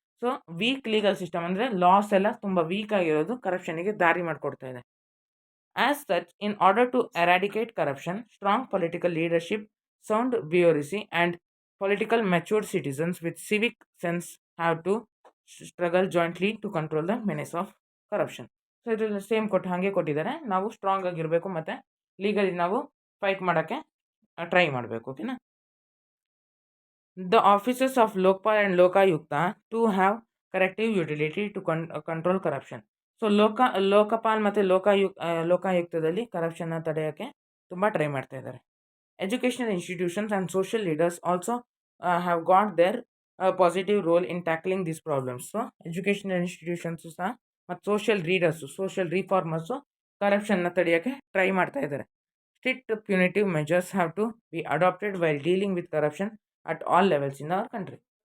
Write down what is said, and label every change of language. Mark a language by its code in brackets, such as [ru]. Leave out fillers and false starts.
[kn] So weak legal system ಅಂದರೆ loss ಎಲ್ಲ ತುಂಬ ವೀಕ್ ಆಗಿರೋದು ಕರಪ್ಷನಿಗೆ ದಾರಿ ಮಾಡಿಕೊಡ್ತಾ ಇದೆ. [en] As such, in order to eradicate corruption, strong political leadership, sound bureaucracy, and political matured citizens with civic sense have to struggle jointly to control the menace of corruption. [kn] So ಇದರಲ್ಲಿ same ಹಾಗೆ ಕೊಟ್ಟಿದ್ದಾರೆ. ನಾವು strong ಆಗಿರಬೇಕು ಮತ್ತು legally ನಾವು fight ಮಾಡೋಕ್ಕೆ try ಮಾಡಬೇಕು. ಓಕೆನಾ. [en] The offices of Lokpal and Lokayukta to have corrective utility to control corruption. [kn] So Lokpal ಮತ್ತು ಲೋಕಾಯುಕ್ತದಲ್ಲಿ ಕರಪ್ಷನ್ನ ತಡೆಯೋಕ್ಕೆ ತುಂಬ ಟ್ರೈ ಮಾಡ್ತಾ ಇದ್ದಾರೆ. [en] Educational institutions and social leaders also have got their positive role in tackling these problems. [kn] So educational institutions ಸಹ ಮತ್ತು social ರಿಫಾರ್ಮರ್ಸು ಕರಪ್ಷನ್ನ ತಡೆಯೋಕ್ಕೆ try ಮಾಡ್ತಾ ಇದ್ದಾರೆ. [en] Strict punitive measures have to be adopted while dealing with corruption at all levels in our country.